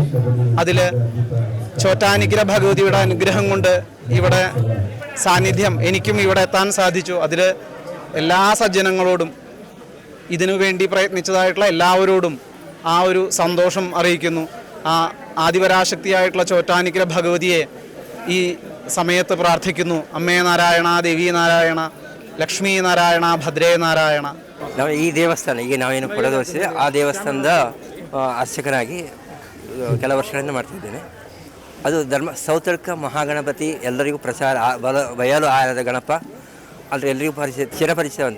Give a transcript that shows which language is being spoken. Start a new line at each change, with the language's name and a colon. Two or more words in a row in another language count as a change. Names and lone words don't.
Malayalam: അതിൽ ചോറ്റാനിക്കര ഭഗവതിയുടെ അനുഗ്രഹം കൊണ്ട് ഇവിടെ സാന്നിധ്യം എനിക്കും ഇവിടെ എത്താൻ സാധിച്ചു. അതിൽ എല്ലാ സജ്ജനങ്ങളോടും, ഇതിനു വേണ്ടി പ്രയത്നിച്ചതായിട്ടുള്ള എല്ലാവരോടും ആ ഒരു സന്തോഷം അറിയിക്കുന്നു. ആ ആദിപരാശക്തിയായിട്ടുള്ള ചോറ്റാനിക്കര ഭഗവതിയെ ഈ സമയത്ത് പ്രാർത്ഥിക്കുന്നു. അമ്മേ നാരായണ, ദേവി നാരായണ,
Kannada: ಲಕ್ಷ್ಮೀ ನಾರಾಯಣ, ಭದ್ರೇ ನಾರಾಯಣ. ನಾವು ಈ ದೇವಸ್ಥಾನ ಈಗ ನಾವೇನು ಕೊಡದೋರಿಸಿದೆ ಆ ದೇವಸ್ಥಾನದ ಅರ್ಚಕನಾಗಿ ಕೆಲ ವರ್ಷಗಳಿಂದ ಮಾಡ್ತಿದ್ದೇನೆ. ಅದು ಸೌತಡ್ಕ ಮಹಾಗಣಪತಿ ಎಲ್ಲರಿಗೂ ಬಯಲು ಆರದ ಗಣಪ, ಆದರೆ ಎಲ್ಲರಿಗೂ ಚಿರಪರಿಚಿತವಂತ.